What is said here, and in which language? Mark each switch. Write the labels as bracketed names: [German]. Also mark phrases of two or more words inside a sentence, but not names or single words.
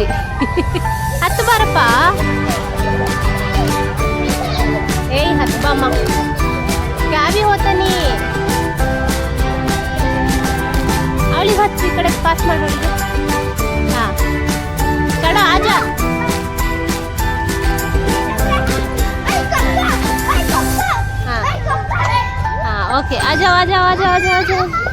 [Kannada] ಹತ್ತು ಬಾರಪ್ಪ. ಏಯ್ ಹತ್ತು ಬಾಮ್ಮ. ಕ್ಯಾಬಿ ಹೋತಾನಿ. ಅವಳಿಗೆ ಹತ್ತು, ಈ ಕಡೆ ಪಾಸ್ ಮಾಡೋಳಿಗೆ. ಹಾ, ಕಡ ಆಜಾ. [Hindi] ओके, आ जाओ आ जाओ आ जाओ आ जाओ आ जाओ.